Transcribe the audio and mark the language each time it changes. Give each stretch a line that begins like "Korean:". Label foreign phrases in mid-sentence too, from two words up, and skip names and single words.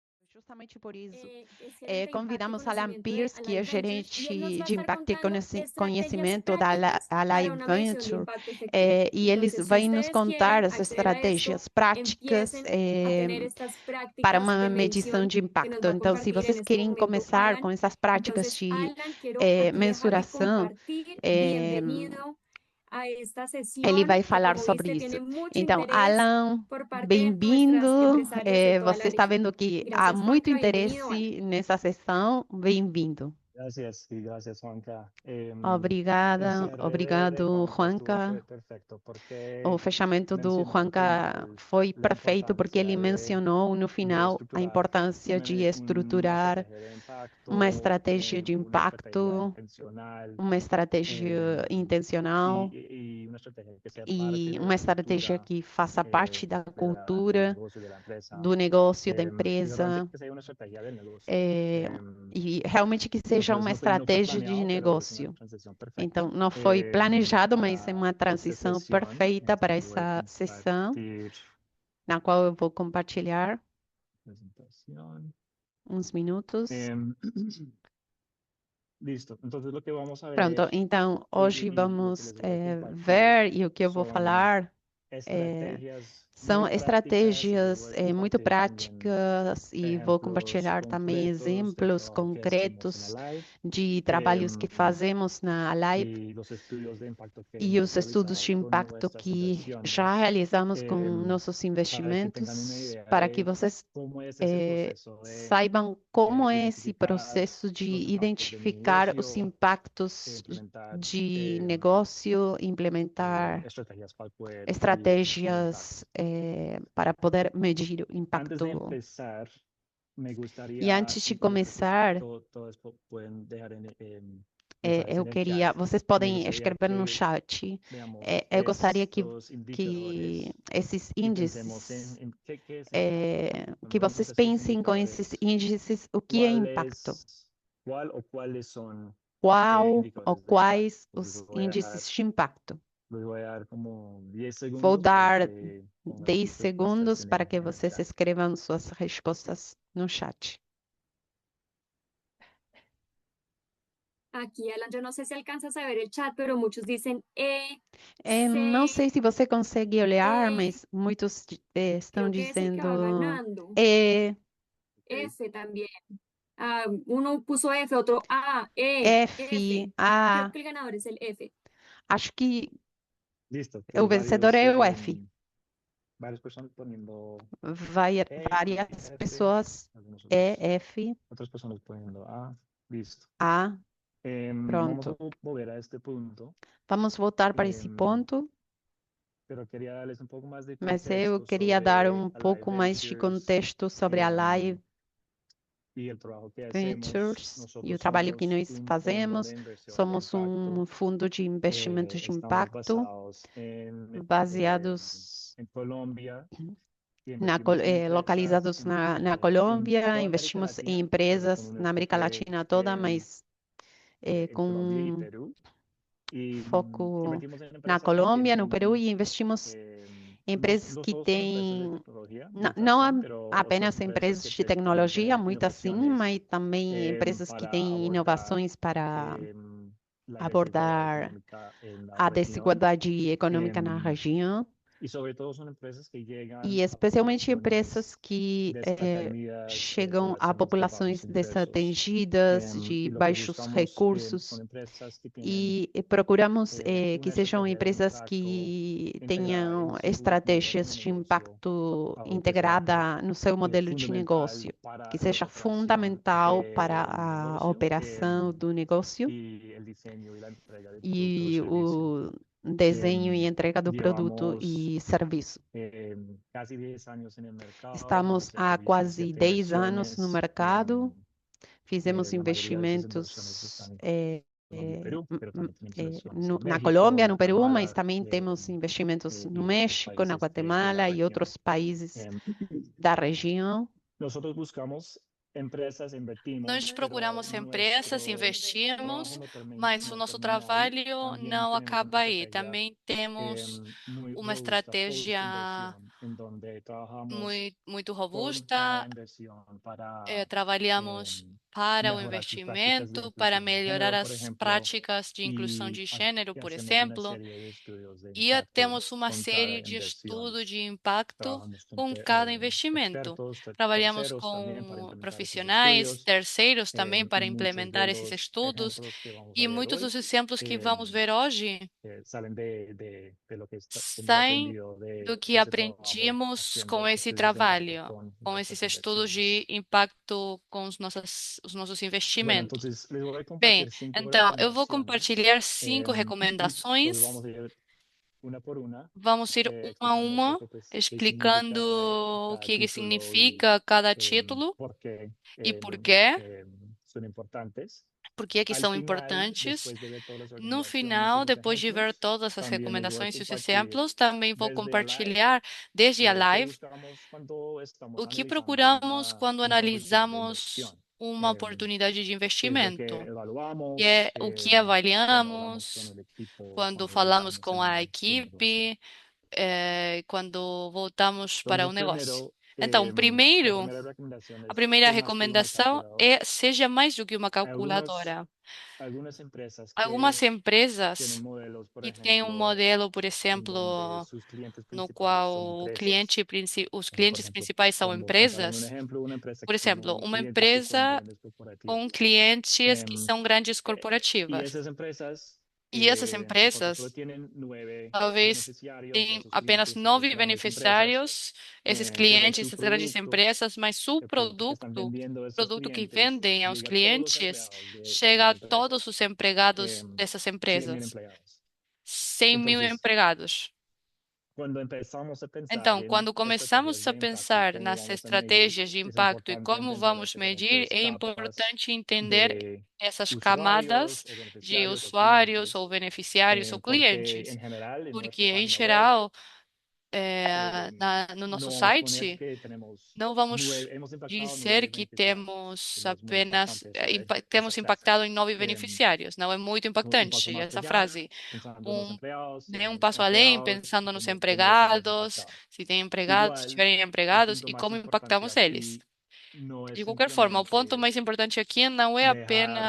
Portuguese: Justamente por isso,
Spanish: es gerente de impacto y
Portuguese: convidamos Alan
Spanish: conocimiento de
Portuguese: Pierce, que é
Spanish: Alive Ventures, y él nos
Portuguese: gerente
Spanish: va a
Portuguese: de
Spanish: estar
Portuguese: impacto e
Spanish: contando estrategias
Portuguese: conhecimento da
Spanish: prácticas para
Portuguese: Alive
Spanish: una medición de
Portuguese: Venture,
Spanish: impacto efectiva.
Portuguese: e eles
Spanish: Entonces, si
Portuguese: vão nos
Spanish: ustedes
Portuguese: contar
Spanish: quieren
Portuguese: as
Spanish: acceder a esto,
Portuguese: estratégias práticas
Spanish: empiecen a tener estas
Portuguese: para
Spanish: prácticas
Portuguese: uma
Spanish: de
Portuguese: medição
Spanish: medición
Portuguese: de
Spanish: que nos
Portuguese: impacto.
Spanish: va a
Portuguese: Então, se
Spanish: compartir en
Portuguese: vocês
Spanish: este
Portuguese: querem
Spanish: momento
Portuguese: começar
Spanish: Alan.
Portuguese: com essas práticas
Spanish: Entonces,
Portuguese: de
Spanish: Alan, quiero aquí dejarle
Portuguese: mensuração,
Spanish: compartir. eh, Bienvenido a esta
Portuguese: ele
Spanish: sesión
Portuguese: vai
Spanish: que,
Portuguese: falar
Spanish: como
Portuguese: sobre
Spanish: viste,
Portuguese: isso.
Spanish: tiene mucho
Portuguese: Então,
Spanish: interés
Portuguese: Alan,
Spanish: por parte de nuestras
Portuguese: bem-vindo.
Spanish: empresarias de toda la
Portuguese: Você está
Spanish: región.
Portuguese: vendo que há
Spanish: Gracias,
Portuguese: muito
Spanish: Juanca. Bienvenido, Alan.
Portuguese: interesse nessa sessão. Bem-vindo.
Spanish: Gracias, y gracias, Juanca.
Portuguese: Obrigada,
Spanish: El cierre de
Portuguese: obrigado,
Spanish: Juanca
Portuguese: Juanca.
Spanish: fue perfecto
Portuguese: O
Spanish: porque
Portuguese: fechamento do
Spanish: mencionó al
Portuguese: Juanca
Spanish: final
Portuguese: foi
Spanish: la
Portuguese: perfeito porque ele
Spanish: importancia
Portuguese: mencionou no
Spanish: de
Portuguese: final a
Spanish: estructurar
Portuguese: importância de
Spanish: una
Portuguese: estruturar
Spanish: estrategia de
Portuguese: uma
Spanish: impacto,
Portuguese: estratégia de
Spanish: una estrategia
Portuguese: impacto,
Spanish: intencional
Portuguese: uma estratégia intencional
Spanish: y una estrategia que sea parte
Portuguese: e
Spanish: de
Portuguese: uma
Spanish: la
Portuguese: estratégia
Spanish: cultura
Portuguese: que faça parte da
Spanish: del
Portuguese: cultura
Spanish: negocio de la empresa
Portuguese: do negócio da
Spanish: y realmente
Portuguese: empresa,
Spanish: que sea una estrategia del negocio.
Portuguese: e realmente que seja uma
Spanish: Entonces no fue
Portuguese: estratégia de
Spanish: planeado, pero es una
Portuguese: negócio.
Spanish: transición perfecta
Portuguese: Então, não foi planejado, mas é
Spanish: para
Portuguese: uma
Spanish: esta
Portuguese: transição
Spanish: sesión.
Portuguese: perfeita para
Spanish: Entonces voy a
Portuguese: essa sessão,
Spanish: compartir
Portuguese: na qual eu vou compartilhar
Spanish: presentación.
Portuguese: uns minutos.
Spanish: Listo. Entonces lo que vamos a
Portuguese: Pronto,
Spanish: ver
Portuguese: então hoje
Spanish: y lo que
Portuguese: vamos
Spanish: les voy a compartir
Portuguese: ver e o que eu vou
Spanish: son
Portuguese: falar
Spanish: estrategias
Portuguese: são
Spanish: muy prácticas y les
Portuguese: estratégias
Spanish: voy a
Portuguese: muito
Spanish: compartir también
Portuguese: práticas e vou
Spanish: ejemplos
Portuguese: compartilhar também
Spanish: concretos del
Portuguese: exemplos
Spanish: trabajo que hacemos en
Portuguese: concretos
Spanish: Alive
Portuguese: de trabalhos que fazemos na Alive
Spanish: y los estudios de impacto que
Portuguese: e
Spanish: hemos
Portuguese: os estudos de
Spanish: realizado con
Portuguese: impacto
Spanish: nuestras
Portuguese: que já
Spanish: inversiones
Portuguese: realizamos com nossos
Spanish: para que tengan una
Portuguese: investimentos,
Spanish: idea
Portuguese: para que
Spanish: de
Portuguese: vocês
Spanish: cómo es ese proceso de
Portuguese: saibam como é esse
Spanish: identificar
Portuguese: processo de
Spanish: los impactos de mi
Portuguese: identificar os
Spanish: negocio e
Portuguese: impactos
Spanish: implementar
Portuguese: de negócio, implementar
Spanish: estrategias para poder medir el impacto.
Portuguese: estratégias para poder medir o
Spanish: Antes de
Portuguese: impacto.
Spanish: empezar, me
Portuguese: E
Spanish: gustaría,
Portuguese: antes de
Spanish: y creo que
Portuguese: começar,
Spanish: todos pueden dejar mensajes
Portuguese: eu
Spanish: en el chat,
Portuguese: queria, vocês
Spanish: me
Portuguese: podem
Spanish: gustaría
Portuguese: escrever no
Spanish: que
Portuguese: chat.
Spanish: veamos
Portuguese: Eu gostaria
Spanish: estos
Portuguese: que
Spanish: indicadores
Portuguese: esses
Spanish: y pensemos
Portuguese: índices,
Spanish: en qué es impacto, ¿no?
Portuguese: que
Spanish: Cuando vemos
Portuguese: vocês
Spanish: estos
Portuguese: pensem com esses
Spanish: indicadores,
Portuguese: índices, o que é impacto?
Spanish: cuál o cuáles son
Portuguese: Qual ou
Spanish: indicadores de impacto.
Portuguese: quais os índices de impacto?
Spanish: Les voy a dar como 10
Portuguese: Vou
Spanish: segundos para
Portuguese: dar
Spanish: que pongan
Portuguese: 10
Spanish: sus respuestas
Portuguese: segundos para que
Spanish: en el
Portuguese: vocês
Spanish: chat.
Portuguese: escrevam suas respostas no chat.
Spanish: Aquí, Alan, yo no sé si alcanzas a ver el chat, pero muchos dicen
Portuguese: Não
Spanish: C,
Portuguese: sei se você consegue olhar,
Spanish: E,
Portuguese: mas muitos estão
Spanish: creo que es el que va
Portuguese: dizendo
Spanish: ganando.
Portuguese: E,
Spanish: F también. Uno puso F, otro A,
Portuguese: F, F. A.
Spanish: Creo que el ganador es el F.
Portuguese: Acho que
Spanish: Listo.
Portuguese: o vencedor é o F.
Spanish: Varias personas poniendo
Portuguese: Várias
Spanish: F,
Portuguese: pessoas
Spanish: algunos
Portuguese: E,
Spanish: otros,
Portuguese: F,
Spanish: otras personas poniendo A. Listo.
Portuguese: A.
Spanish: Vamos a
Portuguese: Pronto.
Spanish: volver a este punto.
Portuguese: Vamos voltar para esse ponto.
Spanish: Pero quería darles un poco más de
Portuguese: Mas eu
Spanish: contexto
Portuguese: queria dar
Spanish: sobre
Portuguese: pouco
Spanish: Alive
Portuguese: mais de
Spanish: Ventures
Portuguese: contexto sobre a Live
Spanish: y el trabajo que hacemos.
Portuguese: Ventures e o
Spanish: Nosotros
Portuguese: trabalho que
Spanish: somos
Portuguese: nós
Spanish: un fondo
Portuguese: fazemos.
Spanish: de inversión de
Portuguese: Somos
Spanish: impacto.
Portuguese: fundo de investimentos de
Spanish: Estamos
Portuguese: impacto
Spanish: basados
Portuguese: baseados
Spanish: en Colombia.
Portuguese: localizados na Colômbia, investimos em empresas na América Latina toda, mas
Spanish: Colombia y
Portuguese: com
Spanish: Perú.
Portuguese: foco
Spanish: Invertimos en
Portuguese: na
Spanish: empresas que
Portuguese: Colômbia, no Peru,
Spanish: tienen,
Portuguese: e investimos em empresas
Spanish: no
Portuguese: que
Spanish: solo son empresas de
Portuguese: têm,
Spanish: tecnología, de
Portuguese: não
Spanish: información, pero
Portuguese: apenas
Spanish: son empresas
Portuguese: empresas
Spanish: que
Portuguese: de
Spanish: te pueden
Portuguese: tecnologia,
Spanish: tener
Portuguese: muitas sim,
Spanish: innovaciones
Portuguese: mas também empresas que
Spanish: para
Portuguese: têm
Spanish: abordar
Portuguese: inovações para
Spanish: la desigualdad
Portuguese: abordar
Spanish: económica en la
Portuguese: a
Spanish: región.
Portuguese: desigualdade econômica na região.
Spanish: Y sobre todo son empresas que llegan
Portuguese: E
Spanish: a
Portuguese: especialmente
Spanish: poblaciones
Portuguese: empresas que
Spanish: desatendidas
Portuguese: chegam a
Spanish: de
Portuguese: populações
Spanish: bajos ingresos.
Portuguese: desatendidas,
Spanish: Y
Portuguese: de
Spanish: lo que
Portuguese: baixos
Spanish: buscamos
Portuguese: recursos,
Spanish: son empresas que tienen
Portuguese: e procuramos que
Spanish: una
Portuguese: sejam
Spanish: estrategia de
Portuguese: empresas
Spanish: impacto
Portuguese: que
Spanish: integrada
Portuguese: tenham
Spanish: en su modelo
Portuguese: estratégias
Spanish: de
Portuguese: de
Spanish: negocio,
Portuguese: impacto
Spanish: algo que sea
Portuguese: integrada no seu modelo de
Spanish: fundamental
Portuguese: negócio,
Spanish: para
Portuguese: que
Spanish: la
Portuguese: seja
Spanish: operación
Portuguese: fundamental para
Spanish: del
Portuguese: a
Spanish: negocio
Portuguese: operação do negócio
Spanish: y el diseño y la entrega del producto o
Portuguese: e
Spanish: servicio.
Portuguese: o desenho e entrega do produto
Spanish: Llevamos
Portuguese: e serviço.
Spanish: casi 10 años en el mercado.
Portuguese: Estamos há quase 10 anos no mercado, fizemos
Spanish: La mayoría de esas inversiones
Portuguese: investimentos
Spanish: están en Colombia y Perú, pero también tenemos inversiones en
Portuguese: na
Spanish: México,
Portuguese: Colômbia,
Spanish: en
Portuguese: no Peru, mas
Spanish: Guatemala
Portuguese: também temos investimentos no
Spanish: y otros
Portuguese: México, na
Spanish: países de la
Portuguese: Guatemala e
Spanish: región.
Portuguese: outros países da região.
Spanish: Nosotros buscamos empresas invertimos,
Portuguese: Nós
Spanish: pero
Portuguese: procuramos empresas,
Spanish: nuestro trabajo
Portuguese: investimos,
Spanish: no,
Portuguese: mas o
Spanish: no
Portuguese: nosso
Spanish: termina ahí.
Portuguese: trabalho
Spanish: También
Portuguese: não
Spanish: tenemos
Portuguese: acaba
Spanish: una
Portuguese: aí.
Spanish: estrategia
Portuguese: Também temos
Spanish: muy
Portuguese: uma
Spanish: robusta
Portuguese: estratégia
Spanish: post-inversión, en donde trabajamos
Portuguese: muito
Spanish: con cada
Portuguese: robusta.
Spanish: inversión para
Portuguese: Trabalhamos para o
Spanish: mejorar sus prácticas de
Portuguese: investimento, para
Spanish: inclusión de
Portuguese: melhorar
Spanish: género, por
Portuguese: as
Spanish: ejemplo,
Portuguese: práticas de inclusão
Spanish: y,
Portuguese: de gênero, por
Spanish: hacemos una
Portuguese: exemplo,
Spanish: serie de estudios de
Portuguese: e
Spanish: impacto
Portuguese: temos uma
Spanish: con cada
Portuguese: série de
Spanish: inversión.
Portuguese: estudo de impacto
Spanish: Trabajamos con
Portuguese: com cada investimento.
Spanish: expertos,
Portuguese: Trabalhamos
Spanish: terceros también para
Portuguese: com
Spanish: implementar esos
Portuguese: profissionais,
Spanish: estudios,
Portuguese: terceiros também
Spanish: y
Portuguese: para
Spanish: muchos de
Portuguese: implementar esses
Spanish: los
Portuguese: estudos,
Spanish: ejemplos que vamos a
Portuguese: e
Spanish: ver
Portuguese: muitos
Spanish: hoy
Portuguese: dos exemplos que vamos ver hoje
Spanish: salen de lo que hemos
Portuguese: saem
Spanish: aprendido
Portuguese: do
Spanish: de
Portuguese: que
Spanish: ese trabajo
Portuguese: aprendimos com
Spanish: haciendo
Portuguese: esse
Spanish: estudios de impacto
Portuguese: trabalho,
Spanish: con
Portuguese: com
Spanish: nuestras
Portuguese: esses estudos de
Spanish: inversiones.
Portuguese: impacto com os nossos
Spanish: Bueno,
Portuguese: investimentos.
Spanish: entonces les voy a
Portuguese: Bem,
Spanish: compartir 5
Portuguese: então eu vou
Spanish: recomendaciones.
Portuguese: compartilhar 5
Spanish: Entonces
Portuguese: recomendações.
Spanish: vamos a ir una por una,
Portuguese: Vamos ir uma a
Spanish: explicando un
Portuguese: uma,
Spanish: poco pues qué significa
Portuguese: explicando o
Spanish: cada
Portuguese: que
Spanish: título y
Portuguese: significa cada em, título
Spanish: por qué
Portuguese: e por quê,
Spanish: son importantes.
Portuguese: por que que
Spanish: Al
Portuguese: são
Spanish: final,
Portuguese: importantes.
Spanish: después de ver todas las
Portuguese: No
Spanish: recomendaciones y
Portuguese: final,
Spanish: los
Portuguese: depois de ver
Spanish: ejemplos,
Portuguese: todas as
Spanish: también les voy a
Portuguese: recomendações e os
Spanish: compartir
Portuguese: exemplos, também vou
Spanish: desde a live
Portuguese: compartilhar desde a
Spanish: qué
Portuguese: live
Spanish: buscamos cuando
Portuguese: o
Spanish: estamos
Portuguese: que
Spanish: analizando
Portuguese: procuramos quando
Spanish: una oportunidad de
Portuguese: analisamos
Spanish: inversión.
Portuguese: uma Em, oportunidade de
Spanish: qué es lo que
Portuguese: investimento, que
Spanish: evaluamos
Portuguese: é o que
Spanish: cuando hablamos con
Portuguese: avaliamos
Spanish: el equipo,
Portuguese: quando
Spanish: cuando
Portuguese: falamos
Spanish: revisamos
Portuguese: com a
Spanish: su negocio.
Portuguese: equipe, quando voltamos para o
Spanish: Entonces,
Portuguese: negócio.
Spanish: primero,
Portuguese: Então,
Spanish: la
Portuguese: primeiro,
Spanish: primera recomendación
Portuguese: a
Spanish: es
Portuguese: primeira
Spanish: ser más que una
Portuguese: recomendação
Spanish: calculadora.
Portuguese: é seja mais do que uma
Spanish: Algunos,
Portuguese: calculadora.
Spanish: algunas empresas
Portuguese: Algumas
Spanish: que
Portuguese: empresas
Spanish: tienen modelos, por
Portuguese: que têm um
Spanish: ejemplo,
Portuguese: modelo, por
Spanish: en donde
Portuguese: exemplo,
Spanish: sus clientes
Portuguese: no
Spanish: principales son
Portuguese: qual
Spanish: empresas.
Portuguese: os
Spanish: Por
Portuguese: clientes
Spanish: ejemplo,
Portuguese: principais são
Spanish: podemos pensar en un
Portuguese: empresas.
Spanish: ejemplo, una empresa
Portuguese: Por
Spanish: que tiene
Portuguese: exemplo, uma
Spanish: clientes que son
Portuguese: empresa
Spanish: grandes
Portuguese: com
Spanish: corporativos.
Portuguese: clientes que Em, são grandes
Spanish: y
Portuguese: corporativas.
Spanish: esas empresas,
Portuguese: E essas
Spanish: por ejemplo,
Portuguese: empresas
Spanish: tienen 9
Portuguese: talvez
Spanish: beneficiarios de
Portuguese: tenham
Spanish: esos
Portuguese: apenas
Spanish: clientes, esas
Portuguese: 9
Spanish: grandes empresas,
Portuguese: beneficiários, esses
Spanish: pero
Portuguese: clientes,
Spanish: su
Portuguese: essas grandes
Spanish: producto,
Portuguese: empresas, mas seu
Spanish: el producto que están
Portuguese: produto,
Spanish: vendiendo a esos
Portuguese: produto que
Spanish: clientes,
Portuguese: vendem aos
Spanish: llega a todos los
Portuguese: clientes,
Spanish: empleados de
Portuguese: chega
Spanish: esas
Portuguese: a todos
Spanish: empresas.
Portuguese: os empregados em, dessas
Spanish: 100.000
Portuguese: empresas.
Spanish: empleados.
Portuguese: 100.000
Spanish: Entonces,
Portuguese: empregados.
Spanish: cuando empezamos a pensar
Portuguese: Então,
Spanish: en
Portuguese: quando
Spanish: estrategias
Portuguese: começamos a
Spanish: de impacto y
Portuguese: pensar
Spanish: cómo
Portuguese: nas
Spanish: vamos a medir,
Portuguese: estratégias de
Spanish: es
Portuguese: impacto e
Spanish: importante
Portuguese: como
Spanish: entender las
Portuguese: vamos medir,
Spanish: diferentes
Portuguese: é
Spanish: capas
Portuguese: importante entender
Spanish: de
Portuguese: essas camadas
Spanish: usuarios o
Portuguese: de
Spanish: beneficiarios o
Portuguese: usuários ou
Spanish: clientes,
Portuguese: beneficiários ou
Spanish: porque
Portuguese: clientes,
Spanish: en general en
Portuguese: porque,
Spanish: nuestra
Portuguese: em
Spanish: página web
Portuguese: geral, no
Spanish: no
Portuguese: nosso
Spanish: vamos a poner
Portuguese: site,
Spanish: que tenemos
Portuguese: não vamos
Spanish: hemos impactado
Portuguese: dizer
Spanish: 9
Portuguese: que
Spanish: beneficiarios.
Portuguese: temos
Spanish: No es muy
Portuguese: apenas
Spanish: impactante esa
Portuguese: temos
Spanish: frase.
Portuguese: impactado em 9 Em, beneficiários. Não é muito
Spanish: un paso
Portuguese: impactante
Spanish: más
Portuguese: essa
Spanish: allá,
Portuguese: frase.
Spanish: pensando en los Um, empleados,
Portuguese: né, um passo além, pensando nos
Spanish: cómo los hemos
Portuguese: empregados,
Spanish: impactado.
Portuguese: se tem empregados, se
Spanish: Igual,
Portuguese: tiverem
Spanish: el
Portuguese: empregados
Spanish: punto
Portuguese: e
Spanish: más
Portuguese: como
Spanish: importante
Portuguese: impactamos eles.
Spanish: aquí no es
Portuguese: De qualquer forma, o ponto
Spanish: simplemente
Portuguese: mais importante aqui não é
Spanish: dejar